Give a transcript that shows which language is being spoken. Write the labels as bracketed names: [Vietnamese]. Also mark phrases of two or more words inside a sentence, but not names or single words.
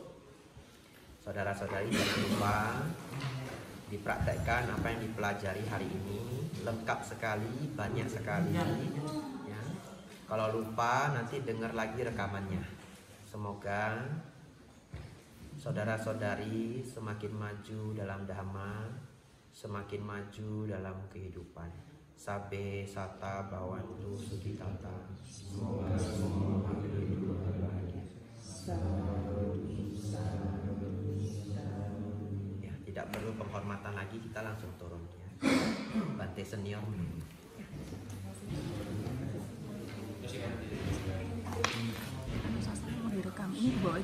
[Indonesian] Saudara-saudari jangan lupa dipraktekkan apa yang dipelajari hari ini, lengkap sekali, banyak sekali ya. Kalau lupa nanti dengar lagi rekamannya. Semoga saudara-saudari semakin maju dalam dhamma, semakin maju dalam kehidupan. [Pali] Sabe sata bawantu sukitata. [Indonesian] Semoga semua hidup berbahagia. Ya, tidak perlu penghormatan lagi, kita langsung turun ya. Bante senior. Mau direkam ini di bawah